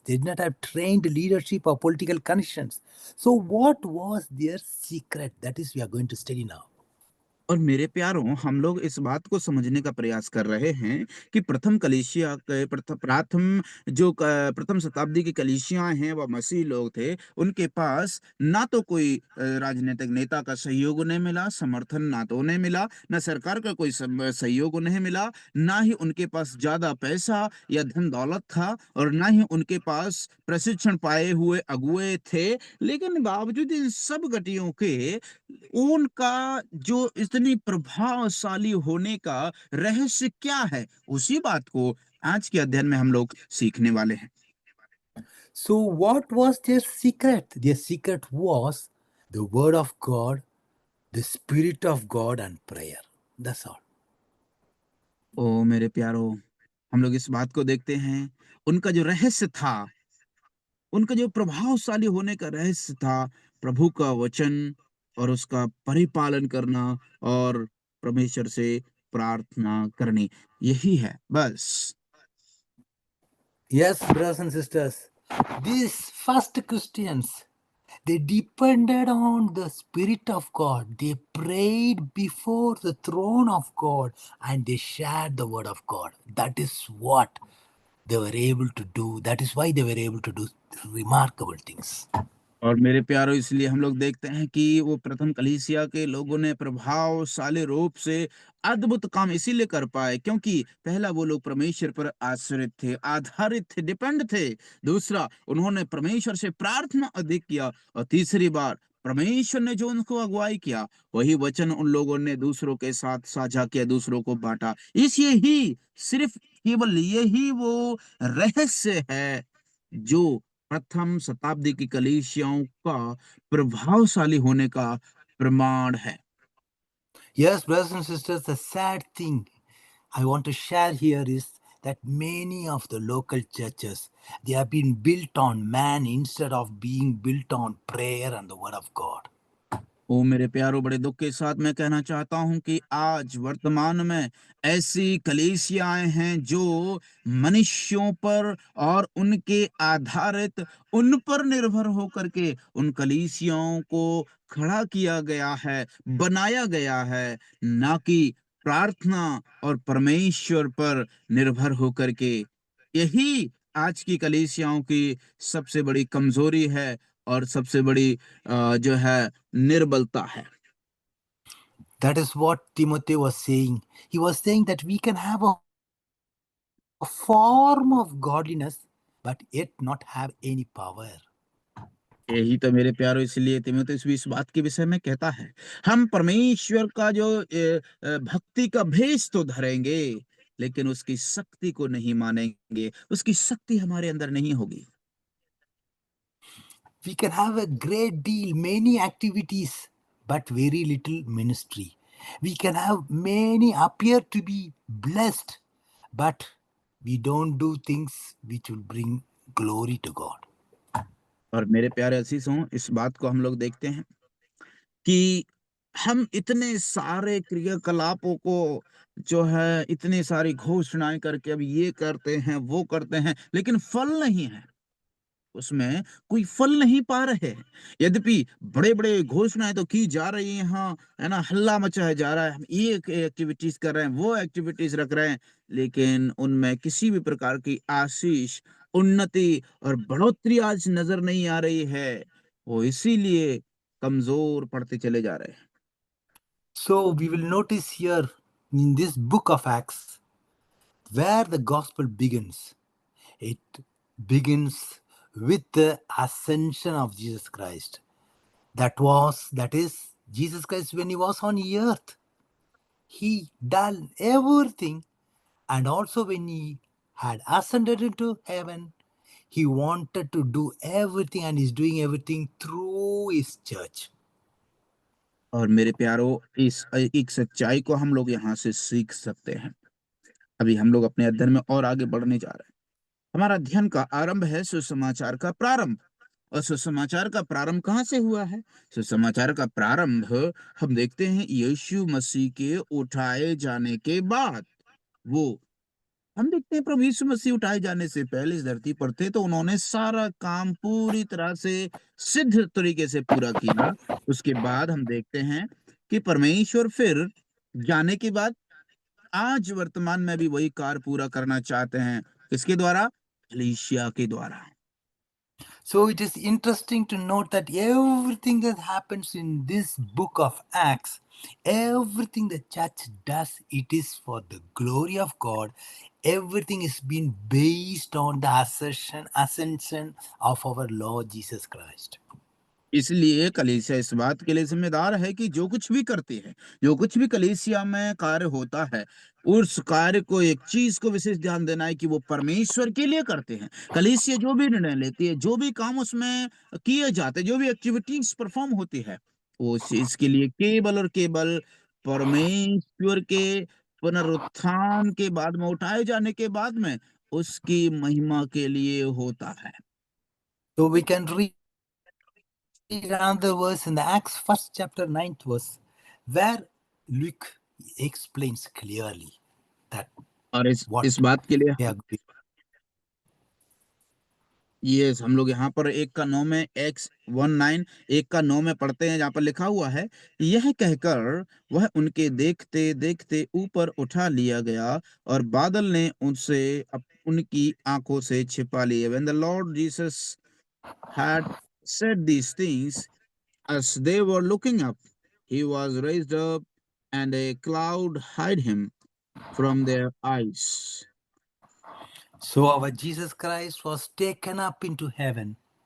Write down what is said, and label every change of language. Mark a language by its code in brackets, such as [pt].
[en] They did not have trained leadership or political connections. So, what was their secret? That is, we are going to study now. [hi] और मेरे प्यारों, हम लोग इस बात को समझने का प्रयास कर रहे हैं कि प्रथम कलीसिया के प्रथम शताब्दी की कलीसियां हैं, वह मसीह लोग थे। उनके पास ना तो कोई राजनीतिक नेता का सहयोग उन्हें मिला, समर्थन ना तो उन्हें मिला, ना सरकार का कोई सहयोग उन्हें मिला, ना ही उनके पास ज्यादा पैसा या धन दौलत था, और ना ही उनके पास प्रशिक्षण पाए हुए अगुए थे। लेकिन बावजूद इन सब घटियों के, उनका जो इतनी प्रभावशाली होने का रहस्य क्या है, उसी बात को आज के अध्ययन में हम लोग सीखने वाले हैं। [en] So, what was their secret? Their secret was the Word of God, the Spirit of God, and prayer. That's all. [hi] ओ मेरे प्यारो, हम लोग इस बात को देखते हैं, उनका जो रहस्य था, उनका जो प्रभावशाली होने का रहस्य था, प्रभु का वचन और उसका परिपालन करना और परमेश्वर से प्रार्थना करनी, यही है बस। [en] Yes, brothers and sisters, these first Christians, they depended on the Spirit of God. They prayed before the throne of God and they shared the Word of God. That is what they were able to do. That is why they were able to do remarkable things. [hi] और मेरे प्यारों, इसलिए हम लोग देखते हैं कि वो प्रथम कलीसिया के लोगों ने प्रभावशाली रूप से अद्भुत काम इसीलिए कर पाए, क्योंकि पहला वो लोग परमेश्वर पर आश्रित थे, आधारित थे, डिपेंड थे। दूसरा, उन्होंने परमेश्वर से प्रार्थना अधिक किया, और तीसरी बार परमेश्वर ने जो उनको अगुवाई किया, वही वचन उन लोगों ने दूसरों के साथ साझा किया, दूसरों को बांटा। इस यही सिर्फ केवल यही वो रहस्य है जो प्रथम शताब्दी की कलीसियाओं का प्रभावशाली होने का प्रमाण है। [en] Yes, brothers and sisters, the sad thing I want to share here is that many of the local churches, they have been built on man instead of being built on prayer and the word of God. [hi] ओ मेरे प्यारो, बड़े दुख के साथ मैं कहना चाहता हूं कि आज वर्तमान में ऐसी कलीसियाएं हैं जो मनुष्यों पर और उनके आधारित, उन पर निर्भर होकर के उन कलीसियाओं को खड़ा किया गया है, बनाया गया है, ना कि प्रार्थना और परमेश्वर पर निर्भर होकर के। यही आज की कलीसियाओं की सबसे बड़ी कमजोरी है और सबसे बड़ी जो है निर्बलता है। [en] That is what Timothy was saying. He was saying that we can have a form of godliness, but yet not have any power. [hi] यही तो मेरे प्यारो, इसलिए तीमुथियुस भी इस बात के विषय में कहता है, हम परमेश्वर का जो भक्ति का भेष तो धरेंगे, लेकिन उसकी शक्ति को नहीं मानेंगे, उसकी शक्ति हमारे अंदर नहीं होगी। [en] We can have a great deal, many activities, but very little ministry. We can have many appear to be blessed, but we don't do things which will bring glory to God. [hi] और मेरे प्यारे असीसों, इस बात को हम लोग देखते हैं कि हम इतने सारे क्रियाकलापों को जो है, इतनी सारी घोषणाएं करके अब ये करते हैं, वो करते हैं, लेकिन फल नहीं है। उसमें कोई फल नहीं पा रहे हैं। यद्यपि बड़े-बड़े घोषणाएँ तो की जा रही हैं, हाँ, है ना? हल्ला मचाया जा रहा है, हम ये एक्टिविटीज़ कर रहे हैं, वो एक्टिविटीज़ रख रहे हैं, लेकिन उनमें किसी भी प्रकार की आशीष, उन्नति और बढ़ोतरी आज नज़र नहीं आ रही है। वो इसीलिए कमज़ोर पड़ते चले जा रहे हैं। [en] So we will notice here in this book of Acts where the gospel begins. It begins with the ascension of Jesus Christ. That is, Jesus Christ when he was on earth. He done everything, and also when he had ascended into heaven, he wanted to do everything and is doing everything through his church. [hi] और मेरे प्यारो, इस एक सच्चाई को हम लोग यहाँ से सीख सकते हैं। अभी हम लोग अपने अध्ययन में और आगे बढ़ने जा रहे हैं। हमारा अध्ययन का आरंभ है सुसमाचार का प्रारंभ। और सुसमाचार का प्रारंभ कहाँ से हुआ है? सुसमाचार का प्रारंभ हम देखते हैं यीशु मसीह के उठाए जाने के बाद। वो हम देखते हैं प्रभु यीशु मसीह उठाए जाने से पहले इस धरती पर थे, तो उन्होंने सारा काम पूरी तरह से सिद्ध तरीके से पूरा किया। उसके बाद हम देखते हैं कि परमेश्वर फिर जाने के बाद आज वर्तमान में भी वही कार्य पूरा करना चाहते हैं। किसके द्वारा? कलीसिया के द्वारा। [en] So it is interesting to note that everything that happens in this book of Acts, everything the church does, it is for the glory of God. Everything is being based on the ascension of our Lord Jesus Christ. [hi] इसलिए कलीसिया इस बात के लिए ज़िम्मेदार है कि जो कुछ भी करती है, जो कुछ भी कलीसिया में कार्य होता है, उस कार्य को एक चीज़ को विशेष ध्यान देना है कि वो परमेश्वर के लिए करते हैं। कलीसिया जो भी निर्णय लेती है, जो भी काम उसमें किए जाते हैं, जो भी [en] activities perform [hi] होती है, वो उस चीज़ के लिए केवल और केवल परमेश्वर के पुनरुत्थान के बाद में, उठाए जाने के बाद में, उसकी महिमा के लिए होता है। [en] So we can read another verse in the Acts first chapter 9th verse, where Luke explains clearly that [hi] और [en] what [hi] इस बात के लिए [en] they are doing. [hi] यस, हम लोग यहाँ पर 1 का 9 में एक्स 19 1 का 9 में पढ़ते हैं, जहाँ पर लिखा हुआ है, यह कहकर वह उनके देखते-देखते ऊपर उठा लिया गया और बादल ने उनसे उनकी आँखों से छिपा लिए। [en] When the Lord Jesus had said these things, as they were looking up, he was raised up, and a cloud hid him from their eyes. So our Jesus Christ was taken up into heaven.